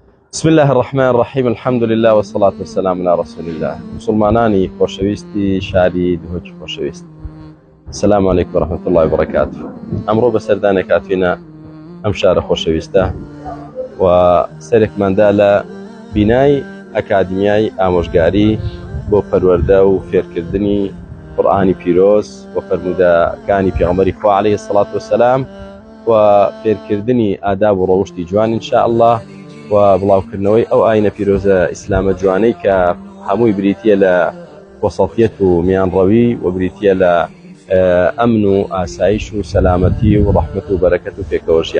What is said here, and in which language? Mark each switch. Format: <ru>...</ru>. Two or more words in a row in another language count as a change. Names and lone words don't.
<ar>بسم الله الرحمن الرحيم. الحمد لله والصلاة والسلام على رسول الله.</ar> <ckb>مسلمانانی خۆشەویستی شاری دهۆکی خۆشەویست،</ckb> <ar>السلام عليكم ورحمة الله وبركاته.</ar> <ckb>ئەمڕۆ بەسەردانێک هاتوینە ئەم شارە خۆشەویستە و سەرێکماندا لە بینای ئەکادمیای ئامۆژگاری بۆ پەروەردە و فێرکردنی قورئانی پیرۆز و فەرمودەکانی پێغەمبەری خوا</ckb> <ar>عەلەیهی السەڵات وەسەلام</ar> <ckb>و فێرکردنی ئاداب و ڕەوشتی جوان</ckb> <ar>ئینشاء الله</ar> <ckb>و بڵاوکردنەوەی ئەو ئاینە پیرۆزە ئیسلامە جوانەی کە هەمووی بریتیە لە وەسەڵتیەت و میانڕەوی و بریتیە لە ئەمن و ئاسایش و سەلامەتی و ڕەحمەت و بەرەکەت و پێکەوەژیان.</ckb>